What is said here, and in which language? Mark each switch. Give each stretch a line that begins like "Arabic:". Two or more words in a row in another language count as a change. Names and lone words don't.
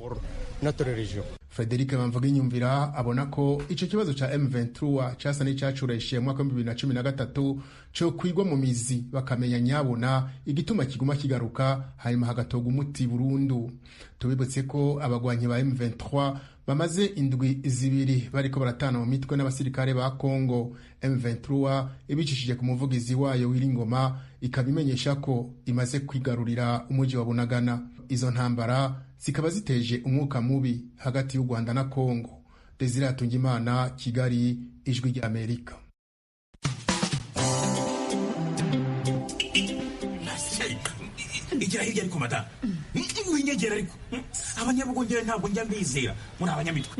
Rundi: Frederic Bamvuginyumvira abona ko ico kibazo ca M23 casa n'icacureshiye mu mwaka wa 2013 cyo kwigwa mu mizi bakamenya nyabona igituma kiguma kigaruka, hanyuma hagatoga umuti burundu. Tubibutse ko abagwanyi ba M23 bamaze indwi zibiri bariko baratana mu mitwe n'abasirikare ba Kongo. M23 ibicishije ku muvugizi wayo Wiringoma ikabimenyesha ko imaze kwigarurira umuji wa Bunagana. Izo ntambara zikaba ziteje umwuka mubi hagati y'u Rwanda na Kongo. Desire Hatungimana, Kigali, Ijwi rya Amerika.
Kinyarwanda: Igira hirya ariko mata winyegera ariko abanyabugongera ntabwo njya mbizera muri abanyamitwe